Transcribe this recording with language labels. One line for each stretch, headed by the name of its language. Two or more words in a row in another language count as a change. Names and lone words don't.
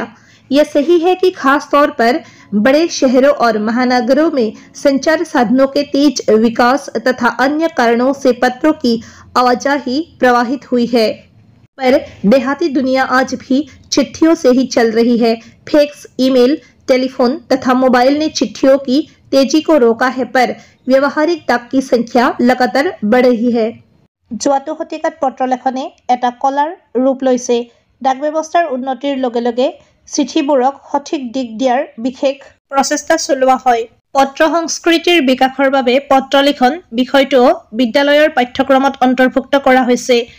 Hindi: यह सही है कि खास तौर पर बड़े शहरों और महानगरों में संचार साधनों के तेज विकास तथा अन्य कारणों से पत्रों की आवाजाही प्रवाहित हुई है, पर देहाती दुनिया आज भी चिट्ठियों से ही चल रही है। फैक्स, ईमेल, टेलीफोन तथा मोबाइल ने चिट्ठियों की तेजी को रोका है, पर व्यावहारिक डाक की संख्या लगातार बढ़ रही है।
Assamese: যোৱাটো শতিকাত পত্ৰ লেখনে এটা কলাৰ ৰূপ লৈছে। ডাক ব্যৱস্থাৰ উন্নতিৰ লগে লগে চিঠিবোৰক সঠিক দিক দিয়াৰ বিশেষ প্ৰচেষ্টা চলোৱা হয়। পত্ৰ সংস্কৃতিৰ বিকাশৰ বাবে পত্ৰ লিখন বিষয়টোও বিদ্যালয়ৰ পাঠ্যক্ৰমত অন্তৰ্ভুক্ত কৰা হৈছে।